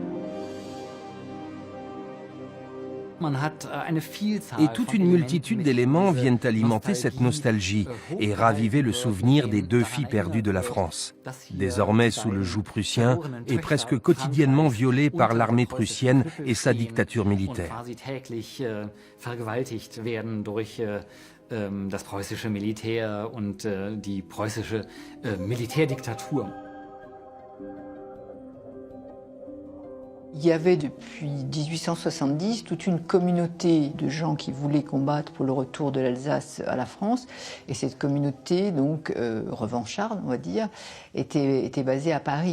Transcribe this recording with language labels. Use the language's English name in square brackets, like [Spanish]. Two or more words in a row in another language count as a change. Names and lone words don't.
[French] Et toute une multitude d'éléments viennent alimenter cette nostalgie et raviver le souvenir des deux filles perdues de la France, désormais sous le joug prussien et presque quotidiennement violées par l'armée prussienne et sa dictature militaire. [German] Das preußische Militär und die preußische Militärdiktatur. [French] Il y avait depuis 1870 toute une communauté de gens qui voulaient combattre pour le retour de l'Alsace à la France. Et cette communauté, donc revancharde, on va dire, était basée à Paris.